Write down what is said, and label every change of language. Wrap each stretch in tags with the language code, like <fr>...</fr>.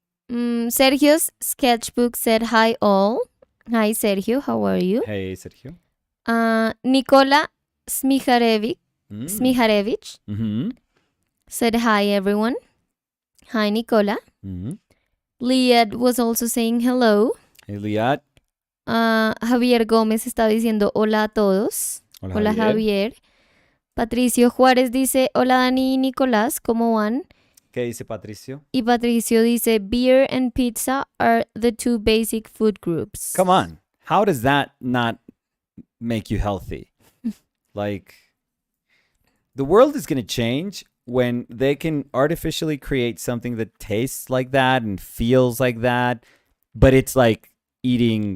<en>Sergio's sketchbook said, "Hi all." Hi Sergio, how are you? Hey, Sergio. Nikola Smiharevich Mm-hmm. said, "Hi everyone." Hi Nicola. Mm-hmm. Liad was also saying hello. Hey, Liat.</en> <es>Javier Gómez está diciendo hola a todos. Hola, Javier. Patricio Juárez dice hola Dani y Nicolás, ¿cómo van? ¿Qué dice Patricio? Y Patricio dice</es> <en>beer and pizza are the 2 basic food groups. Come on. How does that not make you healthy? Like, the world is going to change when they can artificially create something that tastes like that and feels like that, but it's like eating</en>